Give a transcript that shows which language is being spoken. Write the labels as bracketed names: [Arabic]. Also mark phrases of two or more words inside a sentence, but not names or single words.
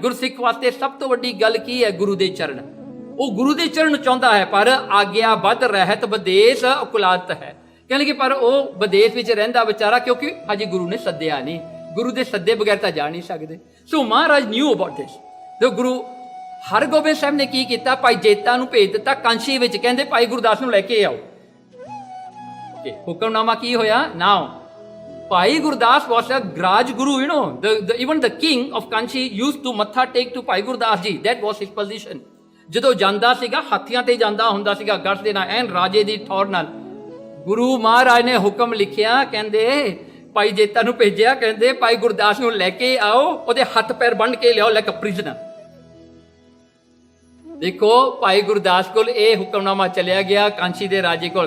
[Punjabi] ਗੁਰਸਿੱਖ ਵਾਸਤੇ ਸਭ ਤੋਂ ਵੱਡੀ ਗੱਲ ਕੀ ਹੈ, ਗੁਰੂ ਦੇ ਚਰਨ। ਉਹ ਗੁਰੂ ਦੇ ਚਰਨ ਚਾਹੁੰਦਾ ਹੈ, ਪਰ ਆਗਿਆ ਬੱਧ ਰਹਿਤ ਵਿਦੇਸ਼ ਅਕੁਲਾਤ ਹੈ, ਕਹਿੰਦੇ ਕਿ ਪਰ ਉਹ ਵਿਦੇਸ਼ ਵਿੱਚ ਰਹਿੰਦਾ ਵਿਚਾਰਾ, ਕਿਉਂਕਿ ਹਜੇ ਗੁਰੂ ਨੇ ਸੱਦਿਆ ਨਹੀਂ, ਗੁਰੂ ਦੇ ਸੱਦੇ ਬਗੈਰ ਤਾਂ ਜਾ ਨਹੀਂ ਸਕਦੇ। [English] So Maharaj knew about this. [Punjabi] ਤੇ ਗੁਰੂ ਹਰਗੋਬਿੰਦ ਸਾਹਿਬ ਨੇ ਕੀ ਕੀਤਾ, ਭਾਈ ਜੇਤਾ ਨੂੰ ਭੇਜ ਦਿੱਤਾ ਕਾਂਸ਼ੀ ਵਿੱਚ, ਕਹਿੰਦੇ ਭਾਈ ਗੁਰਦਾਸ ਨੂੰ ਲੈ ਕੇ ਆਓ। ਹੁਕਮਨਾਮਾ ਕੀ ਹੋਇਆ ਨਾਓ, [English] ਭਾਈ ਗੁਰਦਾਸ was a Graj Guru, even the king of Kanchi used to matha take to ਭਾਈ ਗੁਰਦਾਸ ਜੀ, that was his position। [Punjabi] ਜਦੋਂ ਜਾਂਦਾ ਸੀਗਾ ਹਾਥੀਆਂ ਤੇ ਜਾਂਦਾ ਹੁੰਦਾ ਸੀਗਾ, ਗੱਠ ਦੇ ਨਾਲ ਐਨ ਰਾਜੇ ਦੀ ਠੌਰ ਨਾਲ। ਗੁਰੂ ਮਹਾਰਾਜ ਨੇ ਹੁਕਮ ਲਿਖਿਆ, ਕਹਿੰਦੇ ਭਾਈ ਜੇਤਾ ਨੂੰ ਭੇਜਿਆ, ਕਹਿੰਦੇ ਭਾਈ ਗੁਰਦਾਸ ਨੂੰ ਲੈ ਕੇ ਆਓ, ਉਹਦੇ ਹੱਥ ਪੈਰ ਬੰਨ੍ਹ ਕੇ ਲਿਆਓ [English] like a prisoner. [Punjabi] ਦੇਖੋ ਭਾਈ ਗੁਰਦਾਸ ਕੋਲ ਇਹ ਹੁਕਮਨਾਮਾ ਚਲਿਆ ਗਿਆ ਕਾਂਚੀ ਦੇ ਰਾਜੇ ਕੋਲ।